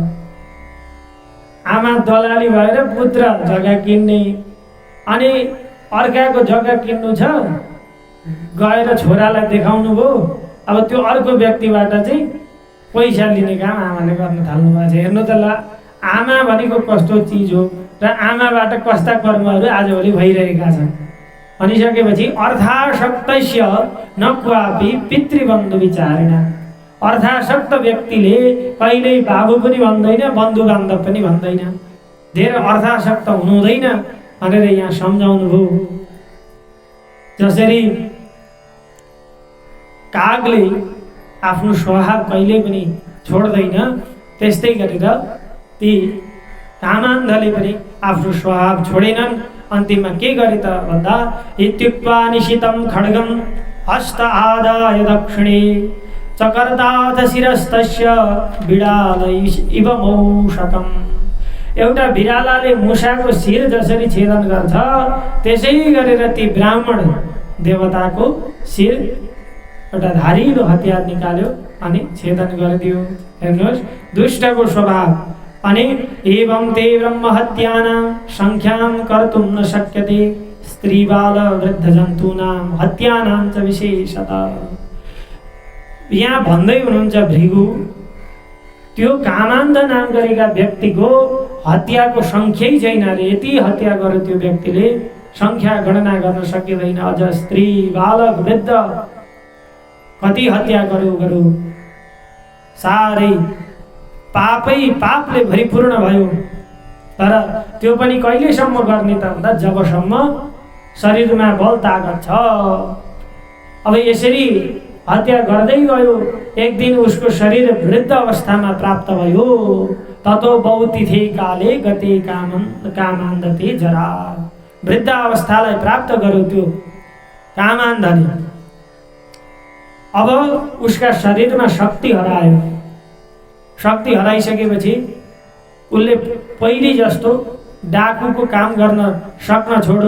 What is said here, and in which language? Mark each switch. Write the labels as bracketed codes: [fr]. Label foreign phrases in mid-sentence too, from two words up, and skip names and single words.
[ne] आमा दलाली भएर पुत्र जग्गा किन्ने, अनि अर्काको जग्गा किन्नु छ गएर छोरालाई देखाउनु भयो। अब त्यो अर्को व्यक्तिबाट चाहिँ पैसा लिने काम आमाले गर्न थाल्नु भएको छ। हेर्नु त ल, आमा भनेको कस्तो चिज हो र आमाबाट कस्ता कर्महरू आजभोलि भइरहेका छन् भनिसकेपछि [sa] अर्थासक्तस्य न क्वापि पितृबन्धु विचारेण। [ne] अर्थासक्त व्यक्तिले कहिल्यै बाबु पनि भन्दैन, बन्धु बान्धव पनि भन्दैन। धेरै अर्थासक्त हुनु हुँदैन भनेर यहाँ सम्झाउनु भयो। जसरी कागले आफ्नो स्वभाव कहिले पनि छोड्दैन, त्यस्तै गरेर ती कामान्धले पनि आफ्नो स्वभाव छोडेनन्। अन्तिममा के गरे त भन्दा [sa] इत्युक्त्वा निशितं खड्गं हस्त आदाय दक्षिणे चकर्ताथ शिरस्तस्य बिडालै इव मौषकम्। [ne] एउटा बिरालाले मुसाको शिर जसरी छेदन गर्छ त्यसै गरेर ती ब्राह्मण देवताको शिर एउटा धारिलो हतियार निकाल्यो अनि छेदन गरिदियो। हेर्नुहोस् दुष्टको स्वभाव। [sa] अनि एवं ते ब्रह्महत्यानां संख्यां कर्तुं न शक्यते स्त्री बाल वृद्ध जन्तूनां हत्यानां च विशेषतः। [ne] यहाँ भन्दै हुनुहुन्छ भृगु त्यो कामान्ध नाम गरेका व्यक्तिको हत्याको सङ्ख्यै छैन रे। यति हत्या गर्यो त्यो व्यक्तिले, सङ्ख्या गणना गर्न सकिँदैन। अझ स्त्री बालक वृद्ध कति हत्या गर्यो। साह्रै पापै पापले भरिपूर्ण भयो। तर त्यो पनि कहिलेसम्म गर्ने त भन्दा जबसम्म शरीरमा बल ताकत छ। अब यसरी हत्या गर्दै गयो। एक दिन उसको शरीर वृद्ध अवस्थामा प्राप्त भयो। [sa] ततो बहुतिथे काले गते कामान्धते जरा। [ne] वृद्ध अवस्थालाई प्राप्त गर्यो त्यो कामान्धले। अब उसका शरीरमा शक्ति हरायो। शक्ति हराइसकेपछि उसले पहिले जस्तो डाकुको काम गर्न सक्न छोड्यो।